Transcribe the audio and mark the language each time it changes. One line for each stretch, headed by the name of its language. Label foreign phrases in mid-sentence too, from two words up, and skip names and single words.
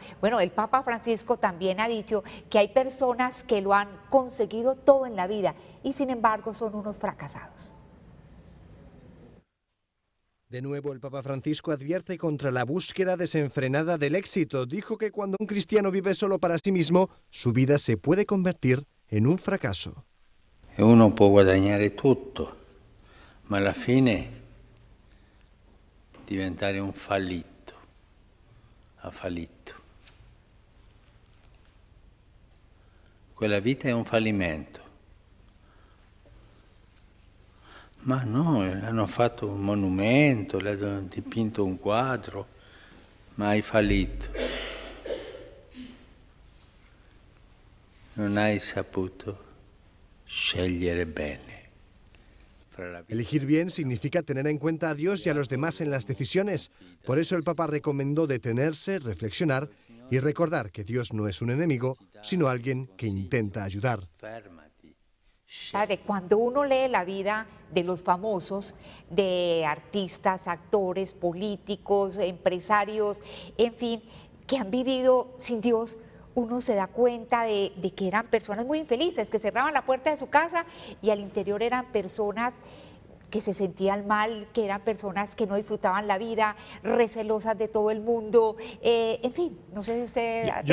Spanish: Bueno, el Papa Francisco también ha dicho que hay personas que lo han conseguido todo en la vida y sin embargo son unos fracasados. De nuevo, el Papa Francisco advierte contra la búsqueda desenfrenada del éxito. Dijo que cuando un cristiano vive solo para sí mismo, su vida se puede convertir en un fracaso.
Italian: E uno può guadagnare tutto, ma alla fine diventare un fallito, ha fallito. Quella vita è un fallimento. Ma no, hanno fatto un monumento, le hanno dipinto un quadro, ma hai fallito. Non hai saputo scegliere bene.
Spanish: Elegir bien significa tener en cuenta a Dios y a los demás en las decisiones. Por eso el Papa recomendó detenerse, reflexionar y recordar que Dios no es un enemigo, sino alguien que intenta ayudar. Padre, cuando uno lee la vida de los famosos, de artistas, actores, políticos, empresarios, en fin, que han vivido sin Dios, uno se da cuenta de que eran personas muy infelices, que cerraban la puerta de su casa y al interior eran personas que se sentían mal, que eran personas que no disfrutaban la vida, recelosas de todo el mundo, en fin, no sé si usted ha tenido esa percepción.